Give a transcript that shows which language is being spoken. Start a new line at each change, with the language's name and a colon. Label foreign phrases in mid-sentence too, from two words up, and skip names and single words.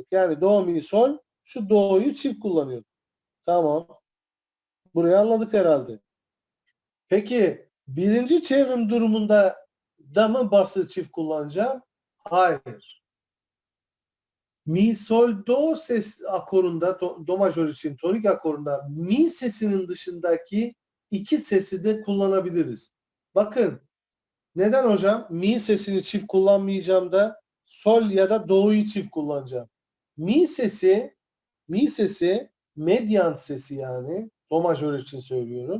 Turkish: Yani do, mi, sol, şu do'yu çift kullanıyorduk. Tamam. Burayı anladık herhalde. Peki birinci çevrim durumunda da mı bası çift kullanacağım? Hayır. Mi, sol, do ses akorunda, do majör için tonik akorunda mi sesinin dışındaki iki sesi de kullanabiliriz. Bakın, neden hocam? Mi sesini çift kullanmayacağım da sol ya da do'yu çift kullanacağım. Mi sesi medyan sesi, yani do majör için söylüyorum.